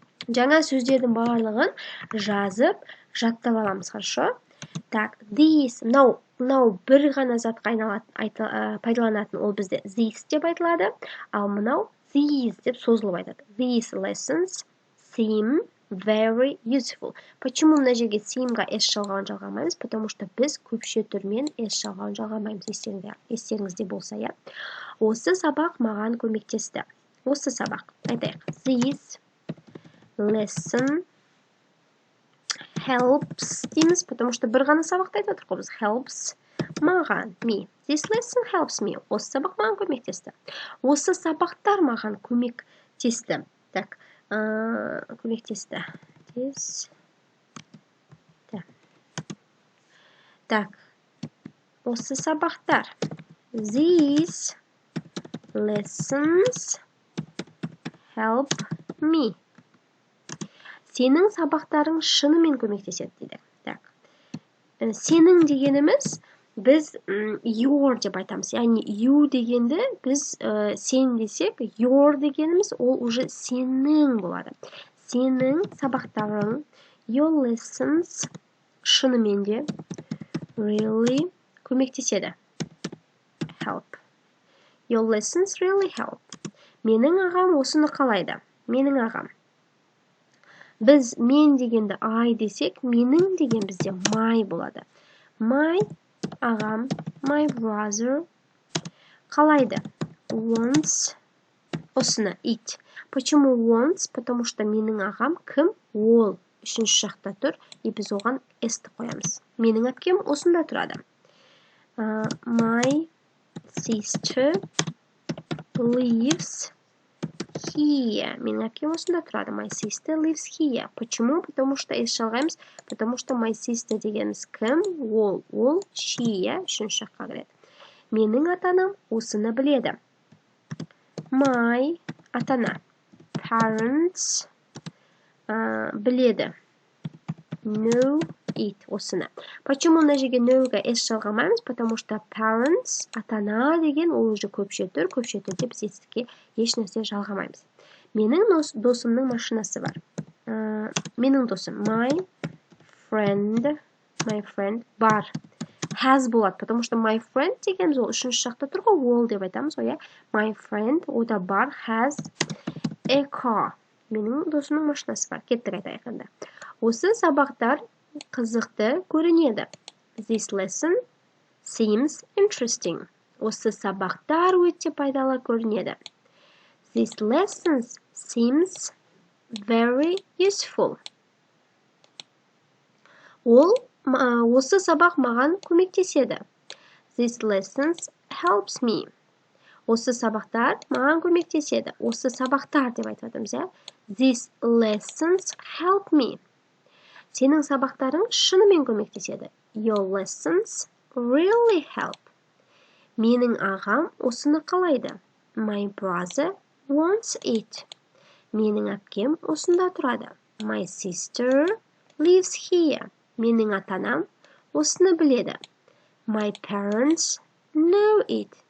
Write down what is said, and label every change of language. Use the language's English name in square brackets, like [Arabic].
[Kazakh] Жаңа сөздердің барлығын жазып, жаттап аламыз, хорошо? Так, this, мынау бір ғана затқа пайдаланатын, ол бізде this деп айтылады, ал мынау these деп созылып айтады. [English] These lessons seem very useful. [Russian] Почему [Kazakh] мына жерге seem-ға s жалғамаймыз? [Russian] Потому что [Kazakh] біз көпше түрмен s жалғамаймыз. Естеріңізде болса, Осы сабақ маған көмектесті. Осы сабақ. Айтайық. [English] This lesson helps [Kazakh] дейміз, [Russian] потому что [Kazakh] бір ғана сабақты айтып отырмыз. [English] Helps маған, me. This lesson helps me. [Kazakh] Осы сабақ маған көмектесті. Осы сабақтар маған көмектесті. Так, көмектесті. Так, осы сабақтар. These lessons help me. Сенің сабақтарың шынымен көмектеседі дейді. Так. Сенің дегеніміз біз your деп айтамыз. Яғни you дегенді біз сен десек, your дегеніміз ол уже сенің болады. Сенің сабақтарың, [English] your lessons [Kazakh] шынымен де [English] really [Kazakh] көмектеседі. [English] Help. Your lessons really help. [Kazakh] Менің ағам осыны қалайды. Менің ағам. Біз мен дегенді I десек, менің деген бізде my болады. [English] My [Kazakh] ағам, [English] my brother [Kazakh] қалайды. [English] Wants осыны, it. [Russian] Почему [Kazakh] wants? [Russian] Потому что [Kazakh] менің ағам кім? Ол. Үшінші жақта тұр, и біз оған s-ті қоямыз. Менің әпкем осында тұрады. [English] My sister lives here. [Kazakh] Менің әпкем осында тұрады. [English] My sister lives here. [Russian] Почему? Потому что [Kazakh] s жалғаймыз. [Russian] Потому что [English] my sister [Kazakh] дегеніміз кім? Ол. Ол she, үшінші жаққа кіреді. Менің ата-анам осыны біледі. My ата-ана. Parents біледі. [English] Know it. Осыны. [Russian] Почему [Kazakh] мына жерге know-ға s жалғамаймыз? [Russian] Потому что [Kazakh] parents, ата-ана деген ол уже көпше түрде біз етістікке еш нәрсе жалғамаймыз. Менің досымның машинасы бар. Менің досым. [English] My friend [Kazakh] бар. [English] Has болады. [Russian] Потому что [English] my friend [Kazakh] дегеніміз ол үшінші жақта тұр ғой, ол деп айтамыз. [English] My friend, [Kazakh] ода бар. [English] Has a car. [Kazakh] Менің досымның машинасы бар. Кеттік айтайықында. Осы сабақтар қызықты көрінеді. [English] This lesson seems interesting. [Kazakh] Осы сабақтар өте пайдалы көрінеді. [English] This lesson seems very useful. [Kazakh] Осы сабақ маған көмектеседі. [English] This lesson helps me. [Kazakh] Осы сабақтар маған көмектеседі. Осы сабақтар деп айтып жатырмыз, иә. [English] These lessons help me. [Kazakh] Сенің сабақтарың шынымен көмектеседі. [English] Your lessons really help. [Kazakh] Менің ағам осыны қалайды. [English] My brother wants it. [Kazakh] Менің әпкем осында тұрады. [English] My sister lives here. [Kazakh] Менің ата-анам осыны біледі. [English] My parents know it.